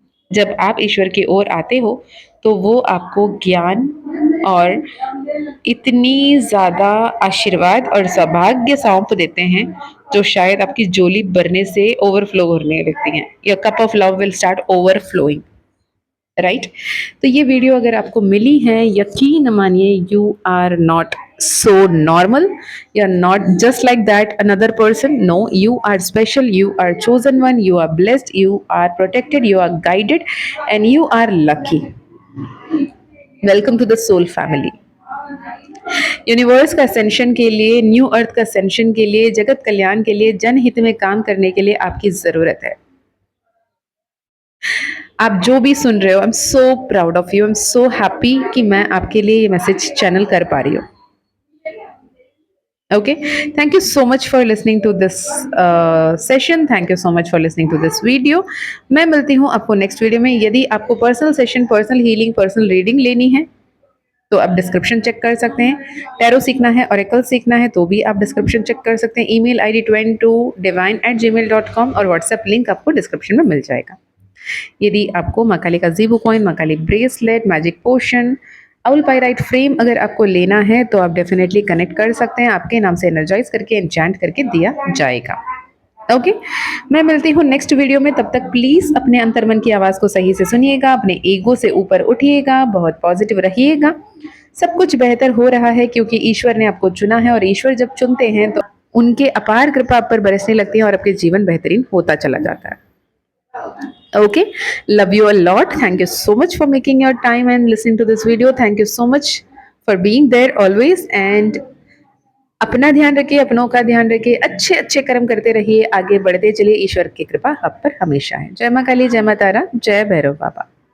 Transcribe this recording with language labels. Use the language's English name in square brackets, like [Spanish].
[Hindi] जब आप ईश्वर की ओर आते हो तो वो आपको ज्ञान और इतनी ज़्यादा आशीर्वाद और सौभाग्य सौंप देते हैं जो शायद आपकी झोली भरने से ओवरफ्लो करने लगती हैं। [English] Your cup of love will start overflowing, right? [Hindi] तो ये वीडियो अगर आपको मिली है, यकीन मानिए [English] You are not so normal, you're not just like that another person. No, you are special, you are chosen one, you are blessed, you are protected, you are guided, and you are lucky. Welcome to the soul family. [Hindi] Universe का ascension के लिए, new अर्थ का ascension के लिए, जगत कल्याण के लिए, जनहित में काम करने के लिए आपकी जरूरत है। आप जो भी सुन रहे हो, [English] I am so proud of you, I am so happy [Hindi] कि मैं आपके लिए ये मैसेज चैनल कर पा रही हूँ। [English] Okay, thank you so much for listening to this session. Thank you so much for listening to this video. [Hindi] मैं मिलती हूँ आपको नेक्स्ट वीडियो में। यदि आपको personal session, personal healing, personal reading लेनी है तो आप डिस्क्रिप्शन चेक कर सकते हैं। टैरो सीखना है, ऑरेकल सीखना है तो भी आप डिस्क्रिप्शन चेक कर सकते हैं। ईमेल ID twin2divine@gmail.com और व्हाट्सएप लिंक आपको डिस्क्रिप्शन में मिल जाएगा। यदि आपको माँ काली का ज़ीबू कॉइन, माँ काली bracelet, magic potion, owl pyrite frame अगर आपको लेना है तो आप डेफिनेटली कनेक्ट कर सकते हैं। आपके नाम से एनर्जाइज करके, एन्चैंट करके दिया जाएगा। ओके, मैं मिलती हूँ नेक्स्ट वीडियो में। तब तक प्लीज अपने अंतर्मन की आवाज को सही से सुनिएगा, अपने ईगो से ऊपर उठिएगा, बहुत पॉजिटिव रहिएगा। सब कुछ बेहतर हो रहा है क्योंकि ईश्वर ने आपको चुना है, और ईश्वर जब चुनते हैं तो उनके अपार कृपा आप पर बरसने लगती है और आपके जीवन बेहतरीन होता चला जाता है। [English] Okay, love you a lot. Thank you so much for making your time and listening to this video. Thank you so much for being there always. [Hindi] And अपना ध्यान रखिए, अपनों का ध्यान रखिए, अच्छे अच्छे कर्म करते रहिए, आगे बढ़ते चलिए। ईश्वर की कृपा आप पर हमेशा है। जय मां काली, जय मां तारा, जय भैरव बाबा।